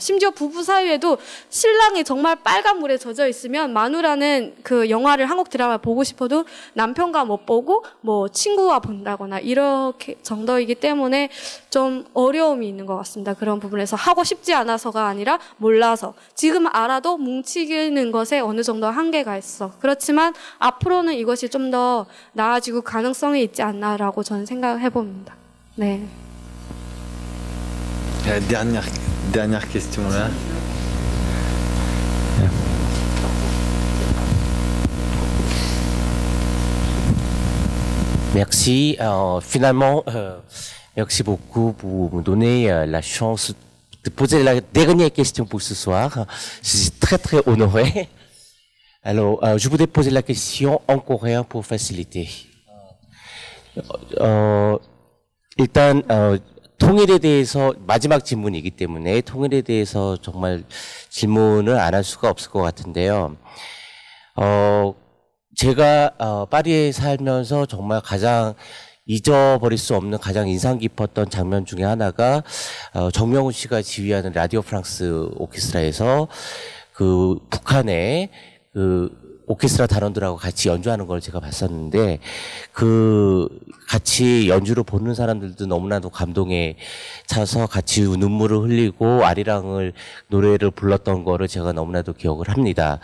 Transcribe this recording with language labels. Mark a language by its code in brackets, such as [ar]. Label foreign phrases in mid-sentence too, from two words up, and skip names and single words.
[ko] 심지어 부부 사이에도 신랑이 정말 빨간 물에 젖어 있으면 마누라는 그 영화를 한국 드라마 보고 싶어도 남편과 못 보고 뭐 친구와 본다거나 이렇게 정도이기 때문에 좀 어려움이 있는 것 같습니다. 그런 부분에서 하고 싶지 않아서가 아니라 몰라서. 지금 알아도 뭉치는 것에 어느 정도 한계가 있어. 그렇지만 앞으로는 이것이 좀 더 나아지고 가능성이 있지 않나라고 저는 생각해 봅니다. 네. [fr] Dernière question là. Merci. Finalement, merci beaucoup pour me donner la chance de poser la dernière question pour ce soir. Je suis très très honoré. Alors, je voudrais poser la question en coréen pour faciliter. [ko] 일단 통일에 대해서 마지막 질문이기 때문에 통일에 대해서 정말 질문을 안 할 수가 없을 것 같은데요. 제가 파리에 살면서 정말 가장 잊어버릴 수 없는 가장 인상 깊었던 장면 중에 하나가 정명훈 씨가 지휘하는 라디오 프랑스 오케스트라에서 그 북한의 그 오케스트라 단원들하고 같이 연주하는 걸 제가 봤었는데 그 같이 연주를 보는 사람들도 너무나도 감동에 차서 같이 눈물을 흘리고 아리랑을 노래를 불렀던 거를 제가 너무나도 기억을 합니다.